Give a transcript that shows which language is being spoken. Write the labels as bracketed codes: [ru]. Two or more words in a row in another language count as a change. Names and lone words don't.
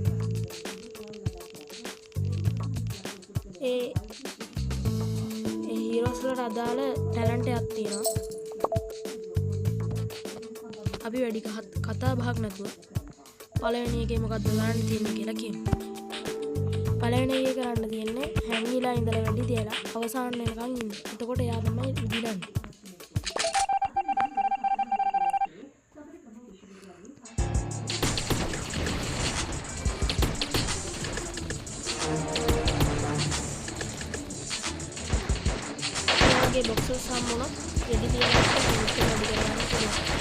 [si] ඒ heroes වලට අදාළ talent එකක් තියෙනවා. අපි වැඩි කතා බහක් නැතුව පළවෙනි එකේ මොකක්ද ගන්න තියෙන්නේ කියලා කියමු. පළවෙනි එකේ කරන්න තියෙන්නේ හැංගිලා ඉඳලා වැඩි තියලා අවසාන වෙනකන් ඉන්න. එතකොට එයා තමයි විදිලන්නේ. [hi] ये boxes सामने रेडी दिया है तो इसको रेडी करवाना चाहिए.